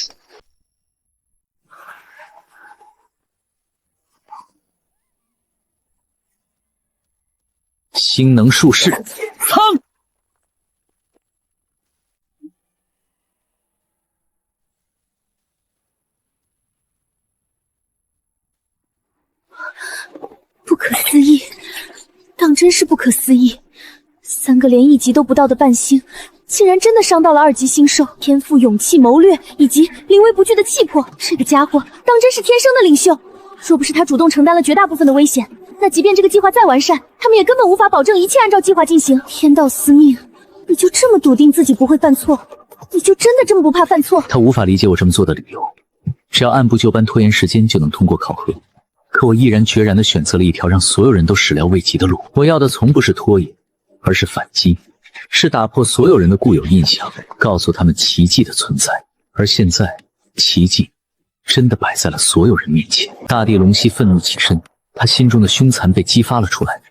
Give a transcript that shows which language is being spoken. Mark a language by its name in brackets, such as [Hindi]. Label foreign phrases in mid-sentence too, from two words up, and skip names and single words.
[Chinese] 星能术士苍，不可思議，当真是不可思議！3個連1級都不到的半星， 竟然真的傷到了2級星獸，天賦、勇氣、謀略以及临危不懼的氣魄，這個家伙當真是天生的領袖。若不是他主動承擔了絕大部分的危險，那即便這個計劃再完善，他們也根本無法保證一切按照計劃進行。天道司命，你就這麼篤定自己不會犯錯？你就真的這麼不怕犯錯？他无法理解我這麼做的理由，只要按部就班拖延時間就能通過考核。可我毅然決然地選擇了一條讓所有人都始料未及的路。我要的從不是拖延，而是反擊，是打破所有人的固有印象，告訴他們奇蹟的存在。而現在，奇蹟真的擺在了所有人面前。大地龙息憤怒起身，他心中的凶殘被激發了出來。